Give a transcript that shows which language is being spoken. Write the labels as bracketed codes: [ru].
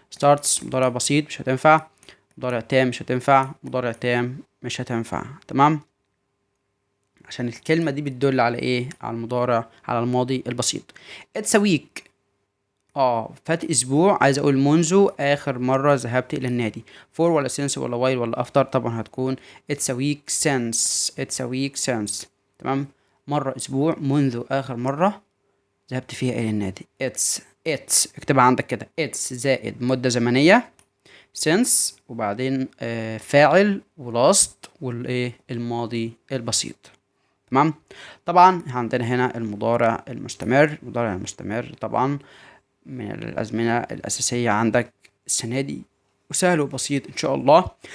[ar] starts مضارع بسيط مش هتنفع، مضارع تام مش هتنفع، مضارع تام مش هتنفع، تمام. عشان الكلمة دي بتدل على على المضارع، على الماضي البسيط. [en] it's a week. [ar] فات اسبوع. عايز اقول منذ اخر مرة ذهبت الى النادي. for ولا since ولا while ولا after؟ طبعا هتكون [en] it's a week since. it's a week since، [ar] تمام. مرة اسبوع منذ اخر مرة ذهبت فيها الى النادي. it's اكتبها عندك كده. it's زائد مدة زمنية since وبعدين فاعل ولast الماضي البسيط، تمام. طبعا عندنا هنا المضارع المستمر. المضارع المستمر طبعا من الأزمنة الأساسية عندك السنة دي، وسهل وبسيط إن شاء الله.